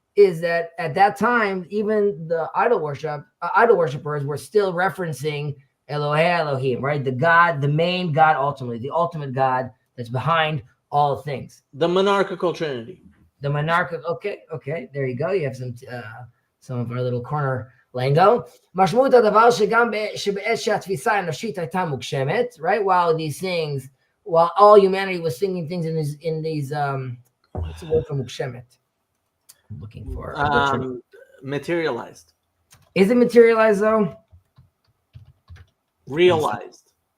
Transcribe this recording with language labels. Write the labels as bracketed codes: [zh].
[en] is that at that time, even the idol worshippers were still referencing Elohei Elohim, right? The God, the main God, ultimately, the ultimate God that's behind all things. The monarchical trinity. The monarchical. Okay. There you go. You have some of our little corner lingo. [he] משמעות הדבר שגם שבעת שהתפיסה האנושית הייתה מוגשמת, [en] right? While all humanity was thinking things in these what's the word for מוגשמת? I'm looking for materialized. Is it materialized though? Realized.